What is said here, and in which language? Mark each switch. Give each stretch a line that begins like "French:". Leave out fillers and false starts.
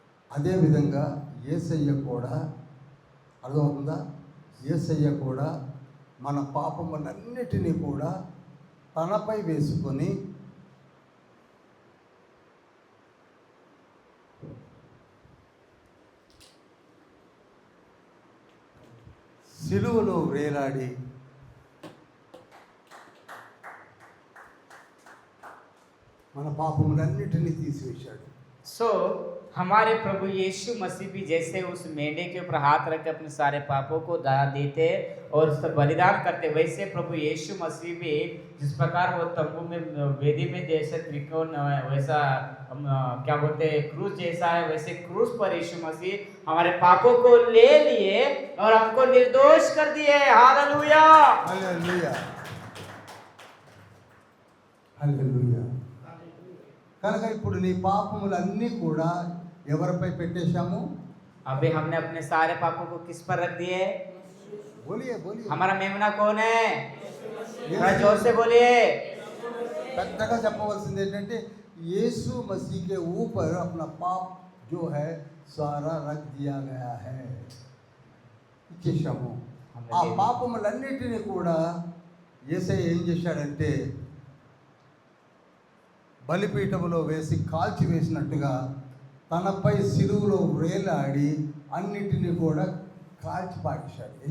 Telugu: అదేవిధంగా యేసయ్య కూడా, అర్థమవుతుందా, యేసయ్య కూడా మన పాపములన్నిటినీ కూడా తనపై వేసుకొని సిలువలో వేలాడి మన పాపములన్నిటినీ తీసివేశాడు.
Hindi: सो हमारे प्रभु यीशु मसीह भी जैसे उस मेंढे के ऊपर हाथ रख के अपने सारे पापों को दान देते और उसका बलिदान करते, वैसे प्रभु यीशु मसीह भी जिस प्रकार वो तंबू में वेदी में जैसे त्रिकोण वैसा क्या बोलते हैं क्रूस जैसा है, वैसे क्रूस पर यीशु मसीह हमारे पापों को ले लिए और हमको निर्दोष कर दिए। हालेलुया,
Telugu: హల్లెలూయా, హల్లెలూయా. కనుక ఇప్పుడు నీ పాపములన్నీ కూడా ఎవరిపై పెట్టేశాము?
Hindi: अभी हमने अपने सारे पापों को किस पर रख दिए? బోలియే బోలియే. हमारा मेमना कौन है? थोड़ा जोर से बोलिए।
Telugu: పెద్దగా చెప్పవలసింది ఏంటంటే యేసు
Hindi: मसीह के ऊपर अपना पाप जो है सारा रख दिया गया है.
Telugu: ఇచ్చేసాము. ఆ పాపములన్నిటినీ కూడా యేసయ్య ఏం చేశాడంటే బలిపీఠములో వేసి కాల్చి వేసినట్టుగా తనపై సిలువలో వేలాడి అన్నిటినీ కూడా కాల్చి పారేశాడు.